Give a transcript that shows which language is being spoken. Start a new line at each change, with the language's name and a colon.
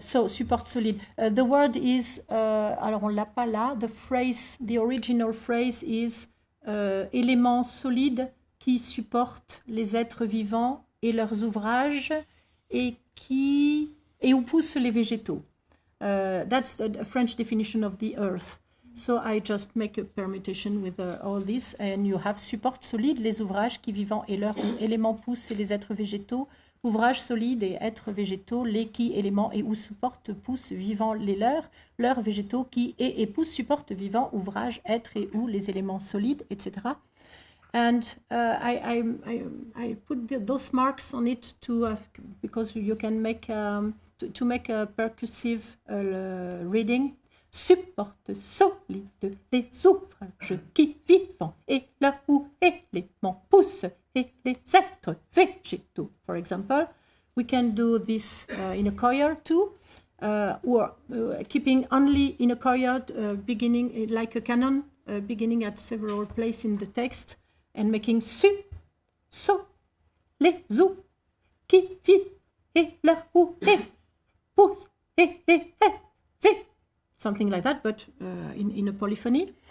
English: So, support solide.
French: The word is, alors on l'a pas là, the original phrase is éléments solides qui supportent les êtres vivants et leurs ouvrages et où poussent les végétaux.
English: That's a French definition of the earth.
French: So I just make a permutation with all this, and you have support solide, les ouvrages qui vivants et leurs éléments poussent et les êtres végétaux, ouvrages solides et êtres végétaux, les qui éléments et où supportent poussent vivants les leurs végétaux qui et poussent supportent vivants ouvrages êtres et où les éléments solides, etc.
English: And I put those marks on it because you can make to make a percussive reading.
French: Supporte solide les ouvrages qui vivants et leurs ou éléments poussent et les êtres végétaux.
English: For example, we can do this in a choir too, or keeping only in a choir, beginning like a canon, beginning at several places in the text and making les ou qui vivent et leurs ou les poussent et les something like that, but in a polyphony.